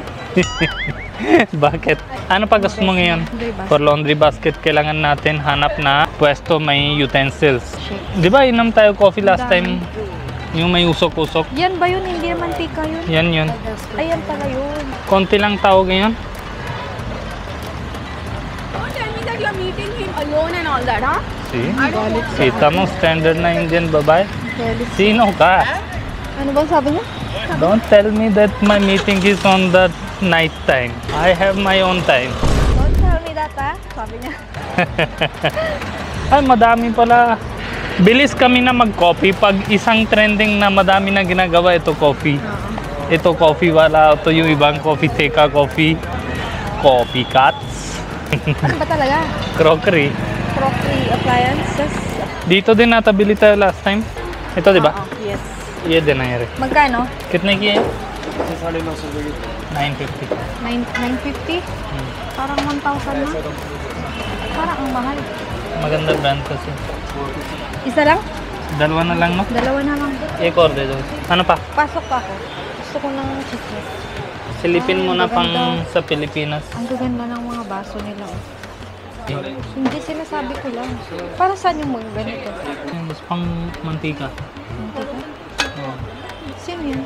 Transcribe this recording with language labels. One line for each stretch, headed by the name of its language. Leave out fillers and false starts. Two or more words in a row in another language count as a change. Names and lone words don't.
Filipino: Bakit? Ano pa gusto mo ngayon? Diba?
English: For laundry basket,
Filipino: kailangan natin hanap na pwesto may utensils. Shit. Di ba inom tayo coffee last Dami. time? Yung may usok-usok. Yan ba yun? Hindi naman tika yun? Yan yun. Ayan pala yun. Konti lang tao ngayon.
English: Don't tell me that you're meeting him alone and all that, huh? See? I don't want
Filipino: Kita mo, standard na Indian babae. Galit. Sino ka? Ano ba sabi niya?
English: Don't tell me that my meeting is on the night time. I have my own time. Don't tell me that,
Filipino: ha? Sabi niya. Ay, madami pala. Bilis kami na mag-coffee. Pag isang trending na madami na ginagawa, ito coffee. Ito coffee wala. Ito yung ibang coffee, Teka coffee.
English: Coffee cuts.
Filipino: Ano ba talaga? Crockery.
English: Crockery appliances?
Filipino: Dito din natabili tayo
English: last time.
Filipino: Ito, di ba? Oo, yes.
Hindi: ये देना यार
Filipino: Magkano?
Hindi: कितने की है 950 950?
Filipino: Parang 1,000 na. Parang ang mahal. maganda brand kasi Isa lang? dalawa na lang no Dalawa na lang.
Hindi: एक और दे दो
Filipino: ano pa Pasok pa ako. Gusto ko ng chismis. silipin mo Ay, na maganda. pang sa Pilipinas Ang gaganda ng mga baso nila. Oh. Hindi sinasabi ko lang. Para saan yung mga ganito? Mas pang mantika Hindi ka? oh. Sino yun?